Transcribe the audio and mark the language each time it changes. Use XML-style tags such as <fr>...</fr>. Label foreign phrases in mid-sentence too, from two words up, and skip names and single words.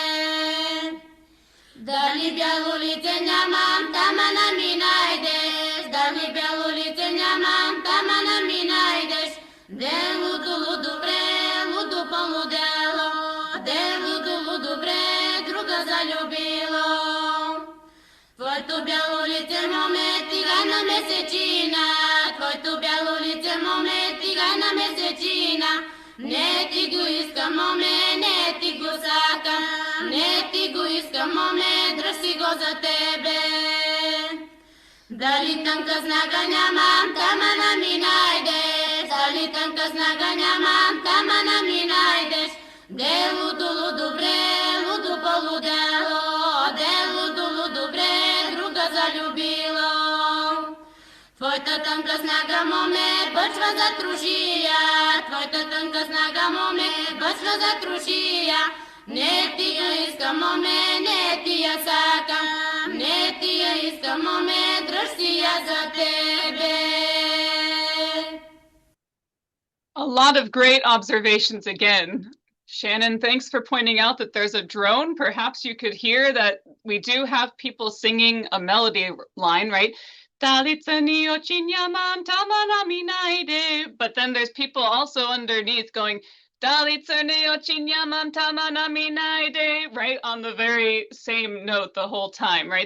<mk>Да ли бјелу лице њамам, тамана ми најдеш, да ли бјелу лице њамам, тамана ми најдеш. Де луду, луду бре, луду полудело, де луду, луду бре, друга заљубило. Твој ту бјелу лице моме, тигана месечина, твој ту бјелу лице моме, тигана месечина. Не тигу искам моме, не тигу сакам, не тигу искам моме, држи го за тебе. Да ли танка снага њамам, тамана ми најдеш, да ли танка снага њамам, тамана ми најдеш. Де луду, луду бре, луду полудело, де луду, луду бре, друга заљубило. Твојта танка снага моме, бачва затрушија, твојта танка снага моме, бачва затрушија. Не ти ја искам моме, не ти ја сакам, не ти ја искам моме, држи ја за тебе.</mk> <en>A lot of great observations again. Shannon, thanks for pointing out that there's a drone. Perhaps you could hear that we do have people singing a melody line, right? But then there's people also underneath going, right, on the very same note the whole time, right?</en>